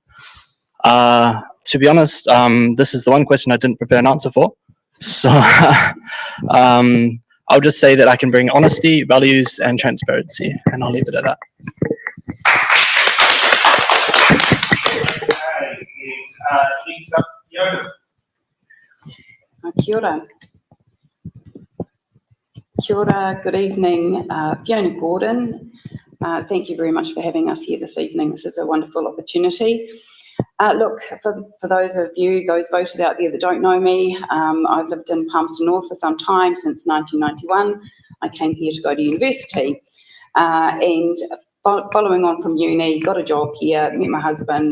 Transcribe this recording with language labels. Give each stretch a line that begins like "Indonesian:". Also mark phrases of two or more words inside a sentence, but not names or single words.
English: To be honest, this is the one question I didn't prepare an answer for. So I'll just say that I can bring honesty, values, and transparency, and I'll leave it at that. Next up, Fiona.
Māori: Kia ora. Kia ora,
English: good evening. Fiona Gordon. Thank you very much for having us here this evening. This is a wonderful opportunity. Look, for those of you, those voters out there that don't know me, I've lived in Palmerston North for some time, since 1991. I came here to go to university and following on from uni, got a job here, met my husband.